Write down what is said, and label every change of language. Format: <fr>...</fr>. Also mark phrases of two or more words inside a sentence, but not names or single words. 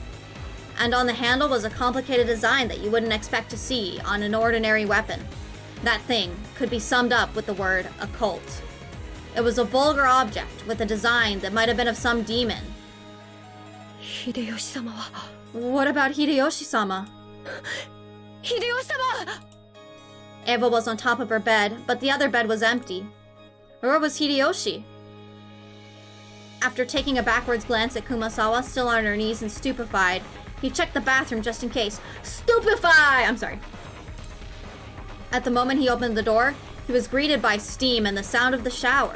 <en>And on the handle was a complicated design that you wouldn't expect to see on an ordinary weapon. That thing could be summed up with the word occult. It was a vulgar object with a design that might have been of some demon.</en> <ja>Hideyoshi-sama wa...</ja> <en>What about Hideyoshi-sama? Hideyoshi-sama! Eva was on top of her bed, but the other bed was empty. Where was Hideyoshi? After taking a backwards glance at Kumasawa, still on her knees and stupefied, he checked the bathroom just in case. Stupefy! I'm sorry. At the moment he opened the door, he was greeted by steam and the sound of the shower.</en>